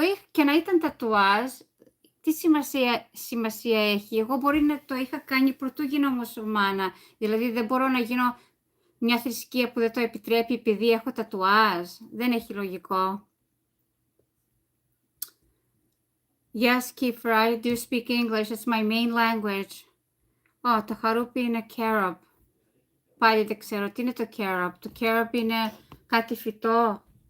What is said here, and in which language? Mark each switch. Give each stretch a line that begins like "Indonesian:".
Greek: Και να ήταν τατουάζ, τι σημασία έχει? Εγώ μπορεί να το είχα κάνει πρωτού γίνω μουσουλμάνα. Δηλαδή δεν μπορώ να γίνω μια θρησκεία που δεν το επιτρέπει επειδή έχω τατουάζ. Δεν έχει λογικό.
English: Yes, Kifra, I do speak English. It's my main language.
Greek: Το χαρούπι είναι carob. Πάλι δεν ξέρω τι είναι το carob. Το carob είναι κάτι φυτό.